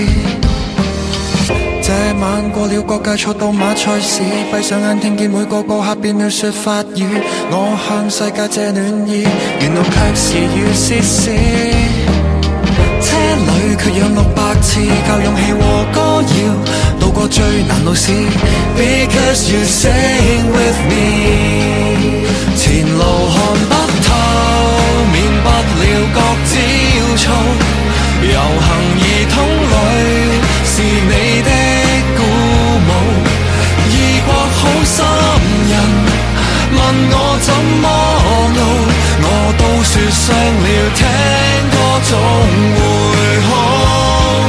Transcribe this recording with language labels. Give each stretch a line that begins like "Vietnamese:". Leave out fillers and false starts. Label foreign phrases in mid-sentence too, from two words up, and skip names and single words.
Cantonese: 這晚過了國界，坐到馬賽市，閉上眼聽見每個過客變了說法語。我向世界借暖意，沿路卻是雨絲絲。車裏缺氧600次，靠勇氣和歌謠渡過最難路試。
English: Because you sing with me，
Cantonese: 前路看不透，免不了各焦躁。遊行兒童裏是你的鼓舞，異國好心人問我怎麼熬，我都說傷了，聽歌總會好。